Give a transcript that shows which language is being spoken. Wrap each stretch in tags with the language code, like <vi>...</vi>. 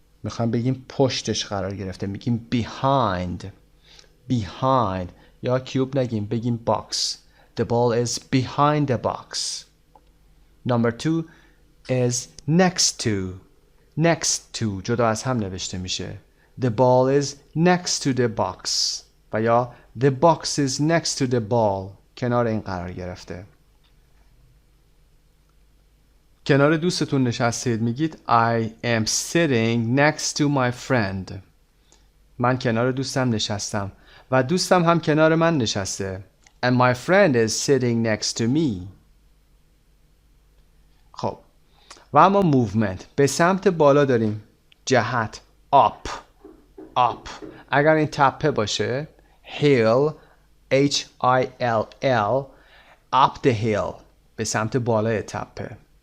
<fa>میخوایم بگیم پشتش قرار گرفته. میگیم behind.</fa> <en>Behind.</en> <fa>یا cube نگیم بگیم box.</fa> <en>The ball is behind the box. Number 2 is next to.</en> <fa>Next to جدا از هم نوشته میشه.</fa> <en>The ball is next to the box. و یا the box is next to the ball.</en> <fa>کنار این قرار گرفته. کنار دوستتون نشستید میگید</fa> <en>I am sitting next to my friend.</en> <fa>من کنار دوستم نشستم و دوستم هم کنار من نشسته.</fa> <en>And my friend is sitting next to me.</en> <fa>خب و اما movement به سمت بالا داریم.</fa> <en>جهت up. Up.</en> <fa>اگر این تپه باشه hill H-I-L-L</fa> <en>up the hill</en> <fa>به سمت بالای تپه</fa>